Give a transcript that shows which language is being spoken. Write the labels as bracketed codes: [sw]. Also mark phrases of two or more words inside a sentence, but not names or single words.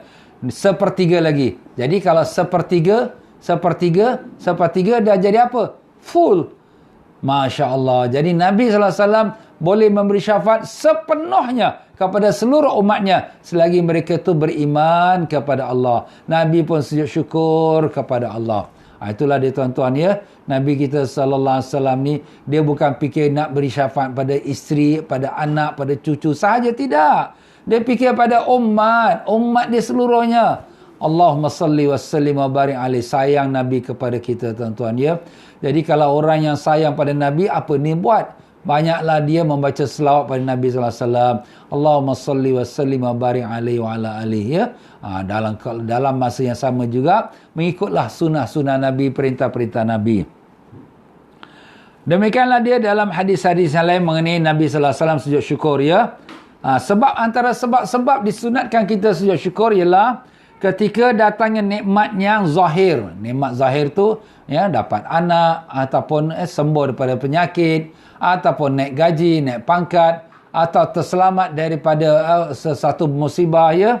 [ms] 1/3 lagi. Jadi kalau 1/3 dah jadi apa? Full. [ar] ما شاء الله. [ms] Jadi Nabi SAW boleh memberi syafaat sepenuhnya kepada seluruh umatnya selagi mereka itu beriman kepada Allah. Nabi pun sujud syukur kepada Allah. Itulah dia tuan-tuan ya. Nabi kita [ar] صلى الله عليه وسلم [ms] ni, dia bukan fikir nak beri syafaat pada isteri, pada anak, pada cucu sahaja, tidak. Dia fikir pada umat dia seluruhnya. [ar] اللهم صل وسلم وبارك عليه. [ms] Sayang Nabi kepada kita tuan-tuan ya. Jadi kalau orang yang sayang pada Nabi, apa ni buat? Banyaklah dia membaca selawat pada Nabi [ar] صلى الله عليه وسلم. اللهم صل وسلم وبارك عليه وعلى آله ya. [ms] Dalam masa yang sama juga mengikutlah sunnah-sunnah Nabi, perintah-perintah Nabi. Demikianlah dia dalam hadis-hadis yang lain mengenai Nabi [ar] صلى الله عليه وسلم [ms] sujud syukur ya. Sebab antara sebab-sebab disunatkan kita sujud syukur ialah ketika datangnya nikmat yang zahir. Nikmat zahir tu ya, dapat anak ataupun sembuh daripada penyakit, ataupun naik gaji, naik pangkat, atau terselamat daripada sesuatu musibah ya.